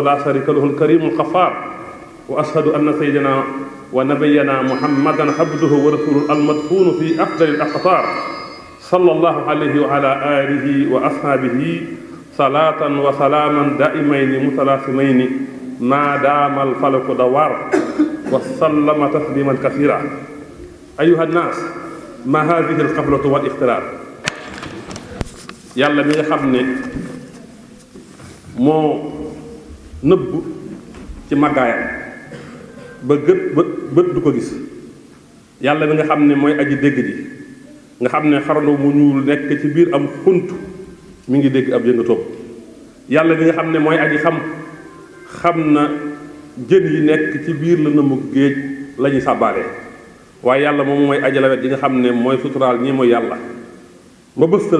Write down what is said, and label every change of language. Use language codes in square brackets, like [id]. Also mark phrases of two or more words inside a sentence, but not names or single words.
[ar] لا شريك له الكريم الغفار وأشهد أن سيدنا ونبينا محمدا عبده ورسوله المدفون في أفضل الأقطار صلى الله عليه وعلى آله وأصحابه صلاة وسلاما دائمين متلازمين ما دام الفلك دوار وسلم تسليما كثيرا أيها الناس ما هذه القفلة والاختلاف يلا مي خامني [wo] moo nëbb ci màggaayam ba bët du ko gis yàlla bi nga xam ne mooy aji dégg ji nga xam ne xaralo mu ñuul nekk ci biir am xunt mi ngi dégg ab yëngatoom yàlla bi nga xam ne mooy aji xam na jën yi nekk ci biir la nëmmu géej la ñuy sàbbaalee waaye yàlla moom mooy aji lawet yi nga xam ne mooy suturaal ñii mooy yàlla ma bëstal